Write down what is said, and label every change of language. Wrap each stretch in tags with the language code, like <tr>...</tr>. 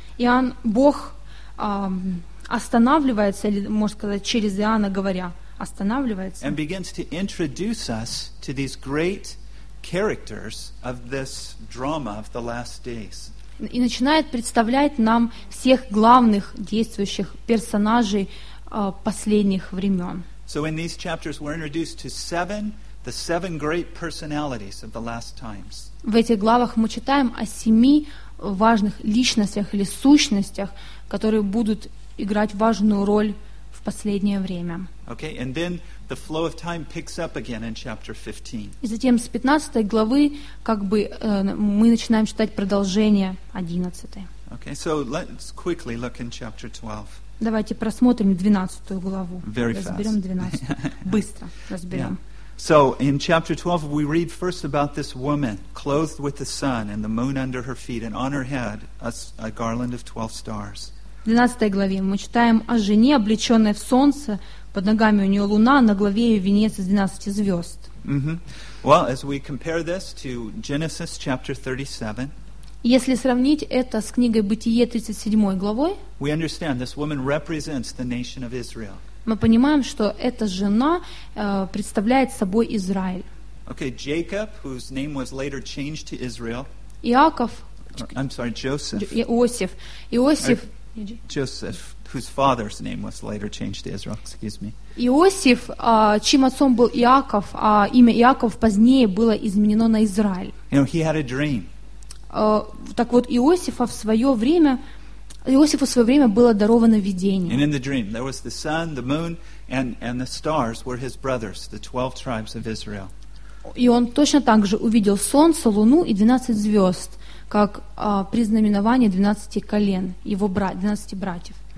<ru>Иоанн, Бог останавливается, или, можно сказать, через Иоанна говоря, останавливается.</ru> <en>And begins to introduce us to these great characters of this drama of the last days.</en> <ru>И начинает представлять нам всех главных действующих персонажей последних времен.</ru> <en>So in these chapters we're introduced to the seven great personalities of the last times.</en> <ru>В этих главах мы читаем о семи важных личностях или сущностях, которые будут играть важную роль в последнее время.</ru> <en>Okay, and then the flow of time picks up again in chapter 15.</en> <ru>И затем с 15 главы как бы мы начинаем читать продолжение 11.</ru> <en>Okay, so let's quickly look in chapter 12.</en> <ru>Давайте просмотрим 12 главу. Разберем 12. Быстро разберем.</ru> <en>So in chapter 12 we read first about this woman clothed with the sun and the moon under her feet and on her head a garland of 12 stars.</en> <ru>В 12 главе мы читаем о жене, облеченной в солнце, под ногами у нее луна, на голове ее венец из 12 звезд.</ru> <en>Well, as we compare this to Genesis chapter 37,</en> <ru>если сравнить это с книгой Бытие 37 главой,</ru> <en>we understand this woman represents the nation of Israel.</en> <ru>Мы понимаем, что эта жена представляет собой Израиль.</ru> <en>Okay, Jacob, whose name was later changed to Israel.</en> <ru>Иаков.</ru> <en>I'm sorry, Joseph.</en> <ru>Иосиф. Иосиф.</ru> <en>Joseph, whose father's name was later changed to Israel. Excuse me.</en> <ru>Иосиф, чьим отцом был Иаков, а имя Иаков позднее было изменено на Израиль.</ru> <en>You know, he had a dream.</en> <ru>Так вот, Иосифа в свое время, Иосифу в свое время было даровано видение.</ru> <en>And in the dream, there was the sun, the moon, and the stars were his brothers, the 12 tribes of Israel.</en> <ru>И он точно так же увидел солнце, луну и 12 звезд, как при знаменовании 12 колен, его 12 братьев.</ru>